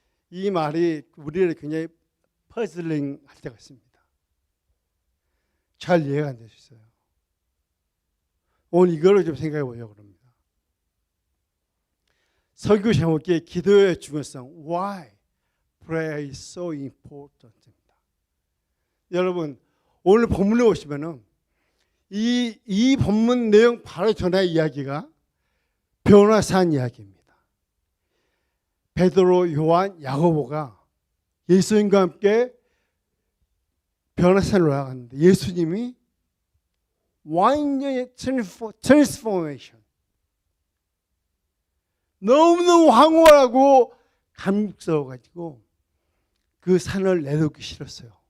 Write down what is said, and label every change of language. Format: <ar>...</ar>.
<ko>이 말이 우리를 굉장히 퍼즐링 할 때가 있습니다. 잘 이해가 안 되셨어요. 오늘 이거를 좀 생각해 보려고 합니다. 설교 제목이 기도의 중요성.</ko> <en>Why prayer is so important입니다.</en> <ko>여러분 오늘 본문에 보시면은 이 본문 내용 바로 전에 이야기가 변화산 이야기입니다. 베드로, 요한, 야고보가 예수님과 함께 변화산을 올라갔는데 예수님이 완전히 트랜스포메이션 너무너무 황홀하고 감격스러워가지고 그 산을 내놓기 싫었어요.</ko>